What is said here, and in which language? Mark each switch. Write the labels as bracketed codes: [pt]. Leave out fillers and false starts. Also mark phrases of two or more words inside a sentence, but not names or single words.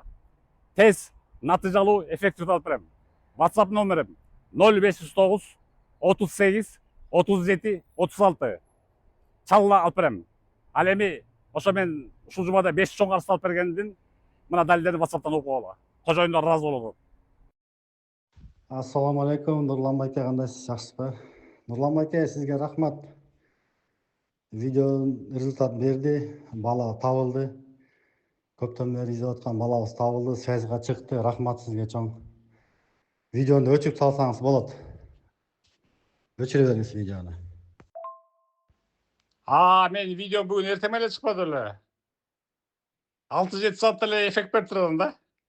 [ky] Тез, натыйжалуу, эффективдүү алып берем. WhatsApp номерим 0509 38 37 36. Чалла алып берем. Ал эми ошо мен ушул жумада 5 чоң арыз алып бергендин мына далилдерин WhatsApp'тан окуп алгыла. Кожоюндар ыраазы болот. [ar] السلام عليكم, [uz] Nurlan aka, qandaysiz, yaxshisiz? Nurlan aka, sizga rahmat. Video rezultat berdi, bala табылды. [ky] Көптөн бери издеп аткан балабыз табылды, связьга чыкты. Рахмат сизге чоң. Видеону өчүрүп салсаңыз болот. Өчүрө бериңиз видеону. Мен видео бүгүн эртең эле чыкпады эле. 6-7 саатта эле эффект берип турдум да.